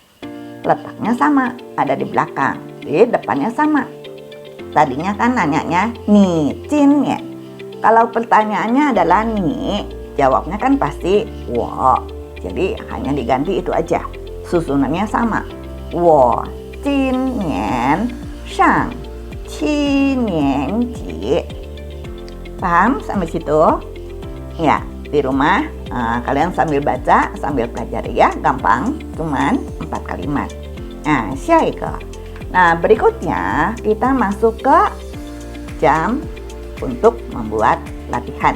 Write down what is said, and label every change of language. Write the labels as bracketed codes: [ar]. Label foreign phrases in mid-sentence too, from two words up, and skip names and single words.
[id] Letaknya sama, ada di belakang, di depannya sama. Tadinya kan nanyanya [zh] 你今 [id] ya. Kalau pertanyaannya adalah ni, jawabnya kan pasti wo. Jadi hanya diganti itu aja. Susunannya sama. [zh] 我今年上7年级. [id] Paham sampai situ? Ya, di rumah kalian sambil baca, sambil pelajari ya, gampang, cuman 4 kalimat. Nah, siapa? Nah, berikutnya kita masuk ke jam untuk membuat latihan.